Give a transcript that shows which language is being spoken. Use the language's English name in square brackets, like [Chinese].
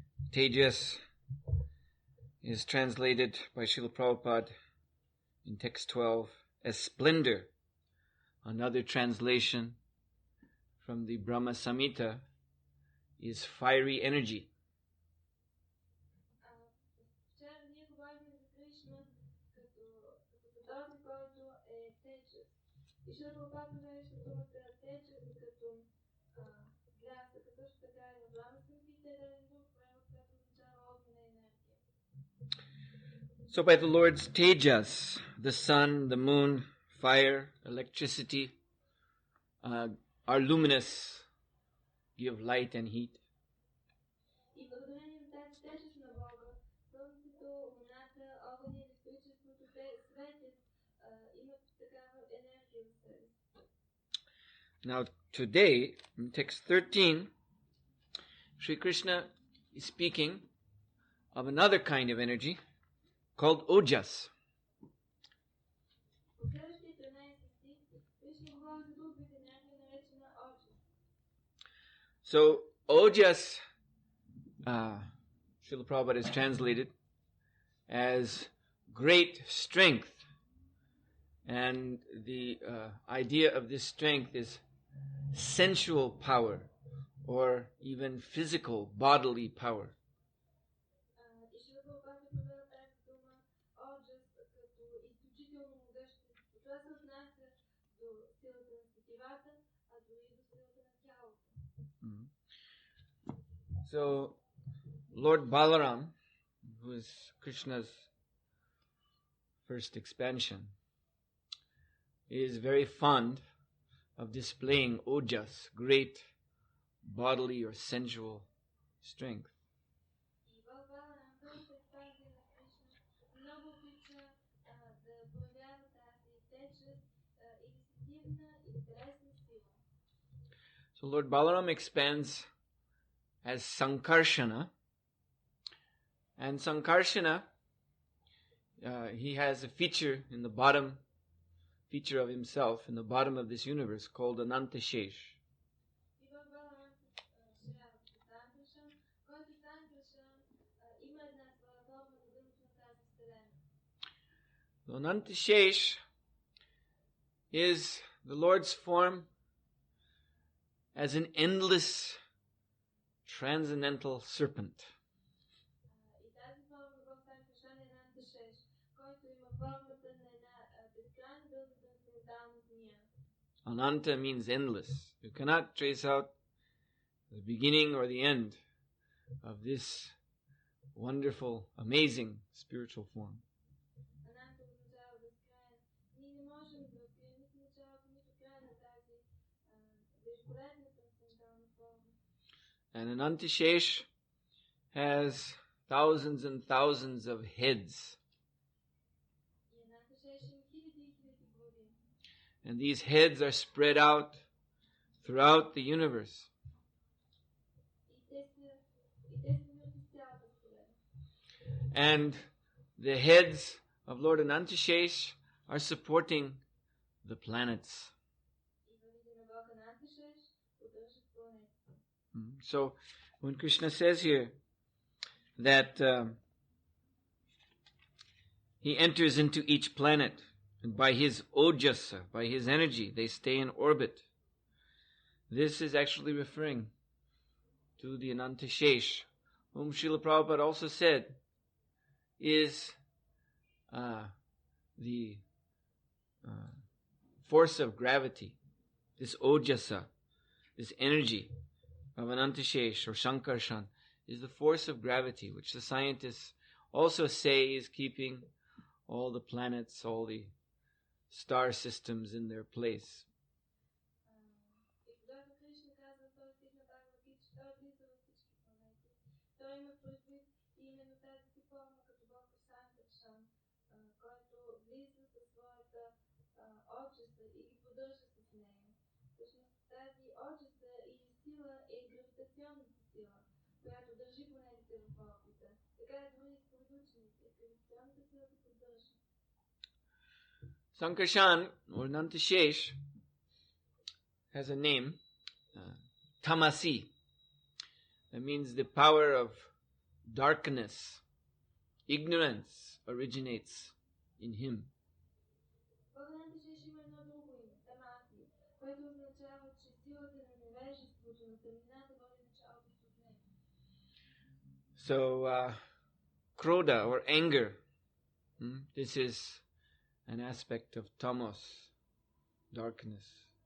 [English] Tejas is translated by Srila Prabhupada in text 12 as splendor. Another translation from the Brahma Samhita is fiery energy. [Bulgarian] Вчера ние говорихме за Кришна като този, който е течес. И Шрила Прабхупада нарича думата течес като блясък, също така и в Брахма Самхита е даден друг превод, който означава огнена енергия. [English] So by the Lord's tejas, the sun, the moon, fire, electricity are luminous, give light and heat. [Bulgarian] И благодарение на тази тежест на Бога, слънцето, луната, огъня, електричеството, те светят, имат такава енергия в себе си. [English] Now today, in text 13, Sri Krishna is speaking of another kind of energy called ojas. [Bulgarian] В следващия 13 стих, Кришна говори за друг вид енергия, наречена оджас. [English] So ojas, Srila Prabhupada is translated as great strength. And the idea of this strength is sensual power or even physical, bodily power. [Bulgarian] И Шрила Прабхупада превела тази дума оджас като изключително могъщество. Това се отнася до силата на сетивата, а дори до силата на тялото. [English] So, Lord Balaram, who is Krishna's first expansion, is very fond of displaying ojas, great bodily or sensual strength. [Bulgarian] И Балбаларам, първата експанзия на Кришна, много обича да проявява тази течност и десетивна и телесна сила. [English] So Lord Balaram expands as Sankarshana, and Sankarshana, he has a feature in the bottom, feature of himself in the bottom of this universe called Ananta Shesh. [Bulgarian] И Балбаларам се ширява като Санкаршан, който Санкаршан има една своя форма на дъното на тази вселена. [English] Ananta Shesh is the Lord's form as an endless transcendental serpent. [Bulgarian] И тази форма на Бог Санкаршан е Нанташеш, който има формата на една безкрайно дълга трансцендентална змия. [English] Ananta means endless. You cannot trace out the beginning or the end of this wonderful, amazing spiritual form. [Bulgarian] Ананта означава безкрайен. Ние не можем да открием нито началото, нито края на тази великолепна трансцендентална форма. [English] And Ananta Shesh has thousands and thousands of heads. [Bulgarian] И Нанташеш има хиляди и хиляди глави. [English] And these heads are spread out throughout the universe. [Bulgarian] И те са върху цялата вселена. [English] And the heads of Lord Anantashesh are supporting the planets. [Bulgarian] И главите на Бога Нанташеш поддържат планетата. [English] So when Krishna says here that he enters into each planet, and by his ojasa, by his energy, they stay in orbit, this is actually referring to the Anantashesh, whom Srila Prabhupada also said is the force of gravity, this ojasa, this energy of Anantashesh or Shankarshan is the force of gravity, which the scientists also say is keeping all the planets, all the star systems in their place. [Bulgarian] И когато Кришна казва този стих на Бхагавад-гита, че той влиза във всички планети, той има предвид именно тази си форма като Бог Санкаршан, който влиза със своята оджеса и ги поддържа с нея. Всъщност тази оджеса или сила е гравитационната сила, която държи планетите в орбита. Така е дори и според учените. Гравитационната сила се поддържа. [English] Sankarshan or Anantashesh has a name, Tamasi. That means the power of darkness. Ignorance originates in him. [Bulgarian] Бог Нанташеш има едно друго име, Тамаси, което означава означава, че силата на невежеството, на тъмнината води началото от него. [English] So, krodha or anger, this is an aspect of tamos, darkness.